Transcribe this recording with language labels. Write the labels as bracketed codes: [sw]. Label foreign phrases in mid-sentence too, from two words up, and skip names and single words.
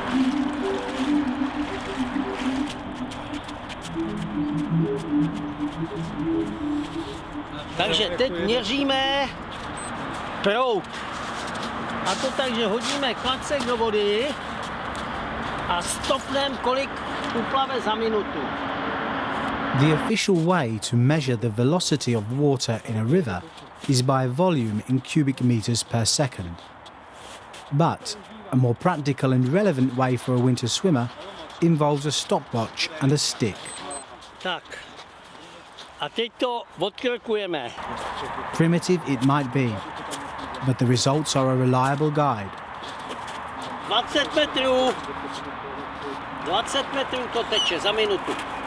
[cs] Takže teď měříme proud. A to tak, že hodíme klacek do vody a stopneme, kolik uplave za minutu. [en] The official way to measure the velocity of water in a river is by volume in cubic meters per second. But a more practical and relevant way for a winter swimmer involves a stopwatch and a stick. [cs] Tak. A teď to odkrkujeme. [en] Primitive it might be, but the results are a reliable guide. [cs] 20 metrů. 20 metrů to teče za minutu.